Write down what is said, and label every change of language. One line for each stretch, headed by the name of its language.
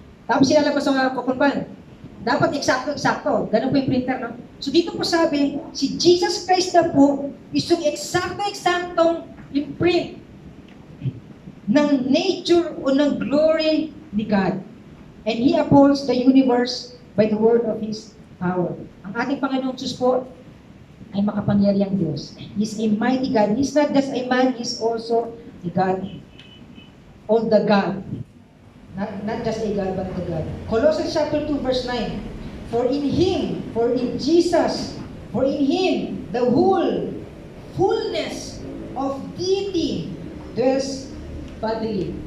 Filipino: Tapos silalabas sa kukunban. Dapat eksakto-eksakto. Ganun po yung printer, no? So dito po sabi, si Jesus Christ na po is yung eksakto-eksaktong imprint ng nature o ng glory ni God.
English: And He upholds the universe by the word of His power.
Filipino: Ang ating Panginoong Diyos po ay makapangyarihang Diyos.
English: He is a mighty God. He is not just a man, He is also a God. All the God. Not just a God, but the God. Colossians chapter 2, verse 9. For in Him, for in Jesus, for in Him, the whole fullness of deity dwells bodily.